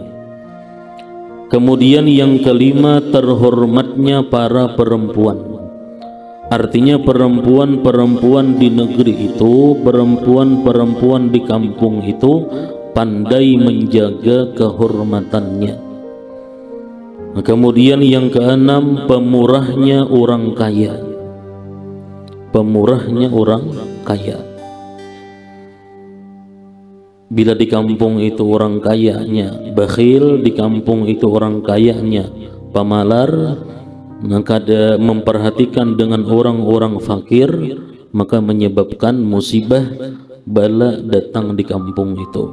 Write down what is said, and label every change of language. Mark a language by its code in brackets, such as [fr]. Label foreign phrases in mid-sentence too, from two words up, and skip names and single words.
[id] Kemudian yang kelima, terhormatnya para perempuan. Artinya perempuan-perempuan di negeri itu, perempuan-perempuan di kampung itu pandai menjaga kehormatannya. Nah, kemudian yang keenam, pemurahnya orang kaya. Pemurahnya orang kaya. Bila di kampung itu orang kayanya bakhil, di kampung itu orang kayanya pamalar, maka ada memperhatikan dengan orang-orang fakir, maka menyebabkan musibah bala datang di kampung itu.